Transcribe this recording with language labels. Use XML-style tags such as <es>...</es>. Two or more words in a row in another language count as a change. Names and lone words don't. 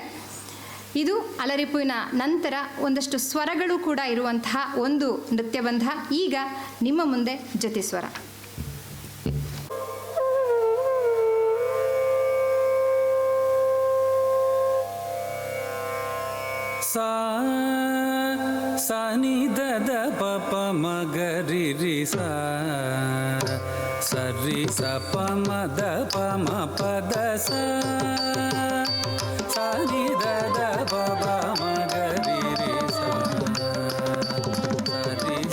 <kn>ಇದು ಅಲರಿಪುವಿನ ನಂತರ ಒಂದಷ್ಟು ಸ್ವರಗಳು ಕೂಡ ಇರುವಂತಹ ಒಂದು ನೃತ್ಯಬಂಧ. ಈಗ ನಿಮ್ಮ ಮುಂದೆ ಜತಿಸ್ವರ. ಸಾ ಸಾ ನಿ ದ ದ ಪ ಪ ಮ ಗ ರಿ ರಿ ಸಾ ಸ ರಿ ಸ ಪ ಮ ದ ಪ ಮ ಪ ದ ಸಾ ಸಾ ನಿ ದ ದ ಪ ಪ ಮ ಗ ರಿ ರಿ ಸಾ ಸ ರಿ ಸ</kn>